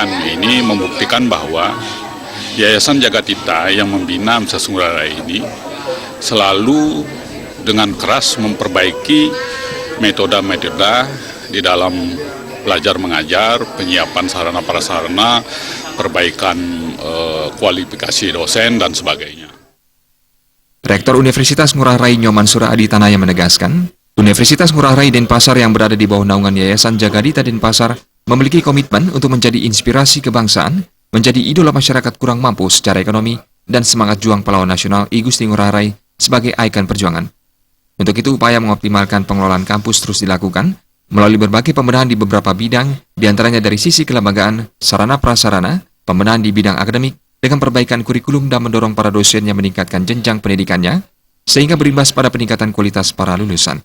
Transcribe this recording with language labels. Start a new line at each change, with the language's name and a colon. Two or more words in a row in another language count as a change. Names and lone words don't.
Indonesian: Ini membuktikan bahwa Yayasan Jagatita yang membina Universitas Ngurah Rai ini selalu dengan keras memperbaiki metode-metode di dalam belajar mengajar, penyiapan sarana prasarana, perbaikan kualifikasi dosen, dan sebagainya. Rektor Universitas Ngurah Rai Nyoman Suraadi Tenaya menegaskan, Universitas Ngurah Rai Denpasar yang berada di bawah naungan Yayasan Jagadita Denpasar memiliki komitmen untuk menjadi inspirasi kebangsaan, menjadi idola masyarakat kurang mampu secara ekonomi, dan semangat juang pahlawan nasional I Gusti Ngurah Rai sebagai ikon perjuangan. Untuk itu, upaya mengoptimalkan pengelolaan kampus terus dilakukan melalui berbagai pembenahan di beberapa bidang, diantaranya dari sisi kelembagaan, sarana prasarana, pembenahan di bidang akademik, dengan perbaikan kurikulum dan mendorong para dosen yang meningkatkan jenjang pendidikannya, sehingga berimbas pada peningkatan kualitas para lulusan.